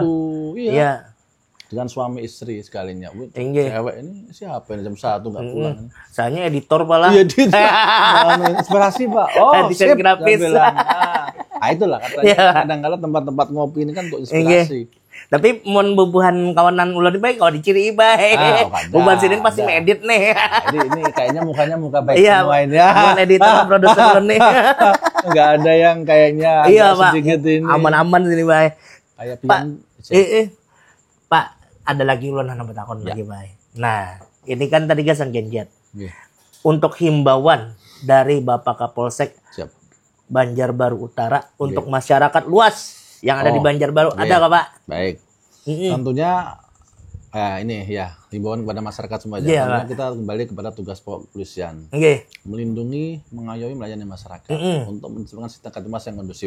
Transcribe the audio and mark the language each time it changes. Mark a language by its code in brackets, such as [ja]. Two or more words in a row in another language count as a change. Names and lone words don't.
[id] Iya. Dengan suami istri sekalinya. Cewek ini siapa ini jam 1 nggak pulang. Soalnya editor pala. Iya, inspirasi Pak. Oh, desain grafis. Nah, itulah katanya. Kadang-kadang tempat-tempat ngopi ini kan untuk inspirasi. [bjn] Tapi mun bubuhan kawanan ulun baik kalau diciri baik. [id] Bubuhan sini pasti ngedit nih. Jadi ini kayaknya mukanya muka baik semua ini ya. Bukan editor produser ulun nih. Enggak ada yang kayaknya sedikit ini. Aman-aman sini baik. Kayak Pak. Pak, ada lagi ulun nambah takon lagi baik. Nah, ini kan tadi gasan genjet. Untuk himbauan dari Bapak Kapolsek Banjarbaru Utara untuk masyarakat luas yang ada di Banjarbaru, ada nggak Pak? Baik. Tentunya ini ya himbauan kepada masyarakat semua. Tentunya kita kembali kepada tugas pokok kepolisian. Melindungi, mengayomi, melayani masyarakat untuk menciptakan sistem Kamtibmas yang kondusif.